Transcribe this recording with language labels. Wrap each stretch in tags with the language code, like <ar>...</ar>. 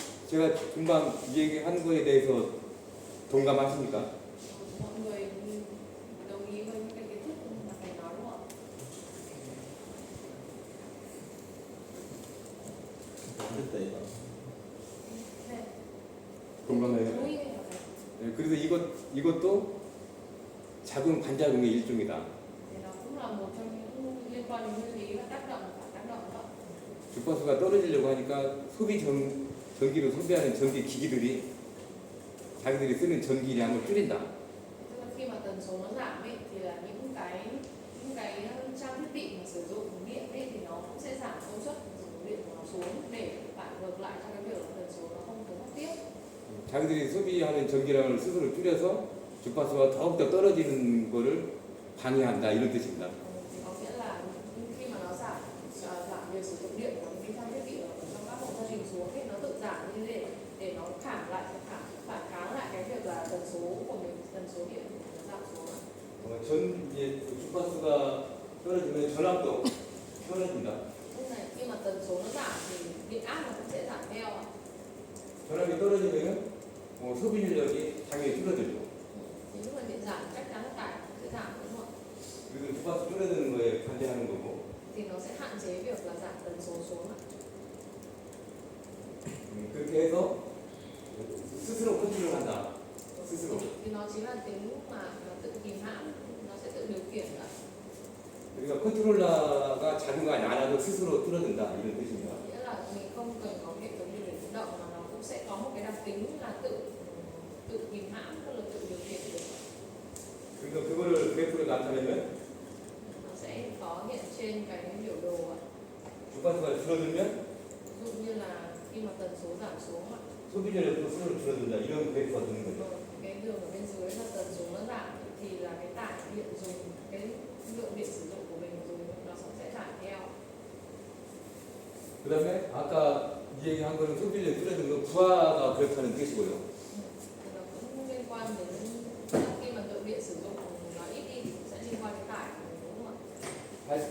<ko>제가 금방 이 얘기한 거에 대해서 동감하십니까?</ko> <vi>Mọi người đồng ý với những cái kiến thức mà thầy nói đúng không ạ?</vi> <ko>안 됐다 이거. 네. 공감해요. 동의해요. 네, 그래서 이것도 작은 반작용의 일종이다.</ko> <vi>Thì nó cũng là một trong những liên quan đến nguyên lý và tác động và tác động đó.</vi> <ko>주파수가 떨어지려고 하니까 전기를 소비하는 전기 기기들이 자기들이 쓰는 전기량을 줄인다.</ko> <vi>Tức là khi mà tần số nó giảm ấy, thì là những cái trang thiết bị mà sử dụng điện ấy, thì nó cũng sẽ giảm công suất sử dụng điện của nó xuống để bạn ngược lại cho cái việc là tần số nó không được mất tiếp.</vi> <ko>자기들이 소비하는 전기량을 스스로 줄여서 주파수가 더욱더 떨어지는 거를 방해한다 이런 뜻입니다.</ko> <vi>Thì có nghĩa là khi mà nó giảm việc sử dụng điện của những cái trang thiết bị ở trong các hộ gia đình xuống thì nó tự giảm như thế để nó phản kháng lại cái việc là tần số của mình, tần số điện của mình nó giảm xuống.</vi> <ko>이제 주파수가 떨어지면 전압도 떨어진다.</ko> <vi>Lúc này khi mà tần số nó giảm thì điện áp nó cũng sẽ giảm theo ạ.</vi> <ko>전압이 떨어지면 소비 전력이 당연히 줄어들죠.</ko> <vi>Thì lúc mà điện giảm chắc chắn là tải cũng sẽ giảm đúng không ạ?</vi> <ko>그리고 주파수 줄어드는 거에 반대하는 거고.</ko> <vi>Thì nó sẽ hạn chế việc là giảm tần số xuống ạ.</vi> <ko>그렇게 해서 스스로 컨트롤한다. 스스로.</ko> <vi>Thì nó chính là tính mà nó tự kìm hãm, nó sẽ tự điều khiển ạ.</vi> <ko>그러니까 컨트롤러가 작용하지 않아도 스스로 줄어든다 이런 뜻입니다.</ko> <vi>Nghĩa là mình không cần có hệ thống điều khiển tự động mà nó cũng sẽ có một cái đặc tính là tự kìm hãm, tức là tự điều khiển được.</vi> <ko>그러니까 그거를 그래프로 나타내면</ko> <vi>Nó sẽ có hiện trên cái biểu đồ ạ.</vi> <ko>주파수가 줄어들면</ko> <vi>Ví dụ như là khi mà tần số giảm xuống ạ,</vi> <ko>소비 전력도 스스로 줄어든다 이런 그래프가 되는 거죠.</ko> <vi>cái đường ở bên dưới là tần số nó giảm thì là cái tải điện dùng, cái lượng điện sử dụng của mình dùng nó sẽ giảm theo.</vi> <ko>그다음에 아까 얘기한 거는 소비 전력 줄어드는 건 부하가 그렇다는 뜻이고요.</ko> <vi>Thì nó cũng liên quan đến khi mà lượng điện sử dụng nó ít đi thì cũng sẽ liên quan đến tải của mình đúng không ạ?</vi>